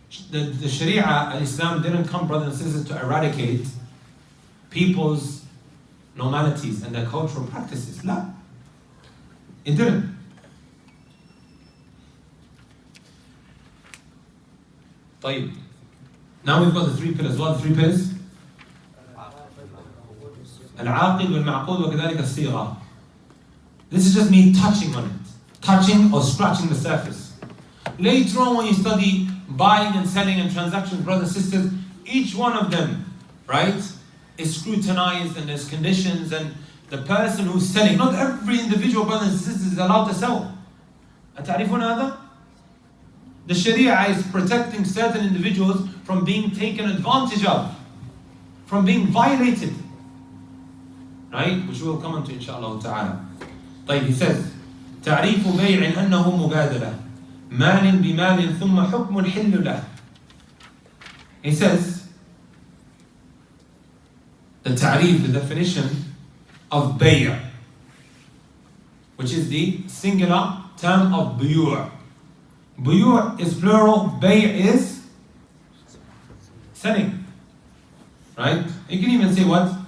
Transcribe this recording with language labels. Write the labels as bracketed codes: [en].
[en] The sharia, al-Islam didn't come, brothers and sisters, to eradicate people's normalities and their cultural practices. La. It didn't. [ar] طيب. [en] Now we've got the three pillars. What are the three pillars? [ar] العاقل والمعقول وكذلك الصيغة. [en] This is just me touching on it. Touching or scratching the surface. Later on when you study buying and selling and transactions, brothers and sisters, each one of them, right, is scrutinized and there's conditions, and the person who's selling, not every individual brothers and sisters is allowed to sell. [ar] أتعرفون هذا؟ [en] The Sharia is protecting certain individuals from being taken advantage of, from being violated, right? Which we'll come on to inshallah ta'ala. [ar] طيب, [en] he says, [ar] تعريف بيع أنه مبادلة مال بمال ثم حكم الحل له. [en] He says, the ta'rif, the definition of bay', which is the singular term of buyu'. Buyu' is plural, bay' is selling. Right? You can even say what?